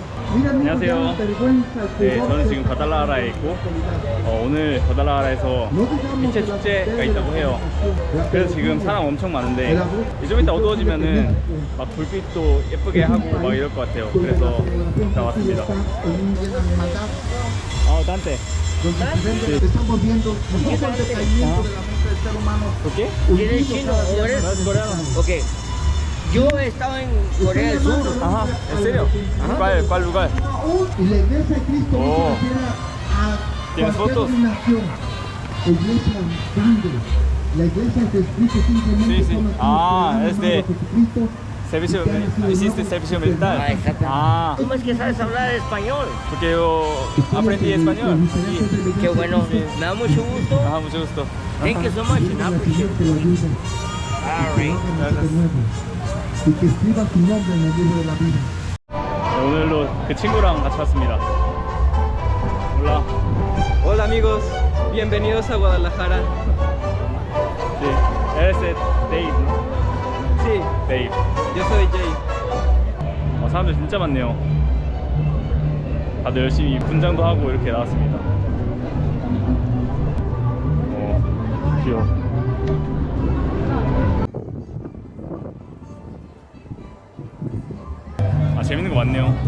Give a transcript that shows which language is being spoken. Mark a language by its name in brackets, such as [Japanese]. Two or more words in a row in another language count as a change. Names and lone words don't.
[Korean] 안녕하세요. 네, 저는 지금 과달라하라에 있고 오늘 과달라하라에서 빛의 축제가 있다고 해요. 그래서 지금 사람 엄청 많은데 좀 이따 어두워지면은 막 불빛도 예쁘게 하고 막 이럴 것 같아요. 그래서 나왔습니다. [Spanish] Dante. Estamos viendo el decaimiento de la mente del ser humano. ¿Por qué? ¿Eres chino o eres coreano? Ok. Yo he estado en Corea del Sur. Ajá, ¿en serio? ¿Cuál lugar? Y la iglesia de Cristo no Oh. se refiere a ¿Tienes cualquier fotos? denominación. Iglesia grande. La iglesia de Cristo simplemente Sí, sí. son los Ah, cristianos, es de- hermanos Jesucristo. Servicio, hiciste servicio militar. Ah, exacto. Ah, ¿Cómo es que sabes hablar español? porque yo aprendí español. Sí. Qué bueno. Me da mucho gusto. Ajá, mucho gusto. [English] Thank you so much. And I appreciate [Spanish] Que lo ayuden. Alright. Y que escriban su nombre en el libro de la vida. [Korean] 네, 오늘도 그 친구랑 같이 왔습니다. 몰라. [Spanish] Hola amigos, bienvenidos a Guadalajara. Sí. Eres Dave, ¿no? Sí, Dave. yo soy Jay. [Korean] 사람들 진짜 많네요. 다들 열심히 분장도 하고 이렇게 나왔습니다. 귀여워. 재밌는 거 많네요.